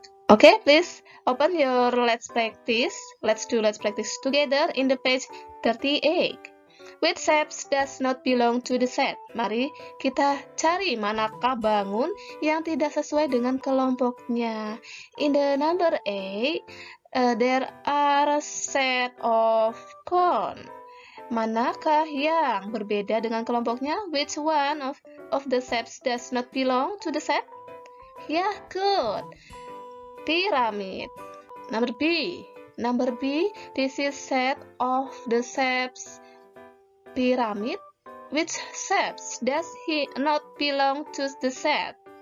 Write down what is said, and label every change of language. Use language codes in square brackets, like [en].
[en] Okay, please open your let's practice. Let's practice together in the page 38. Which shapes does not belong to the set? [id] Mari kita cari manakah bangun yang tidak sesuai dengan kelompoknya. [en] In the number 8, there are a set of corn. [id] Manakah yang berbeda dengan kelompoknya? [en] Which one of the shapes does not belong to the set? Yeah, good. Pyramid. Number B. This is set of the shapes pyramid. Which shapes does he not belong to the set?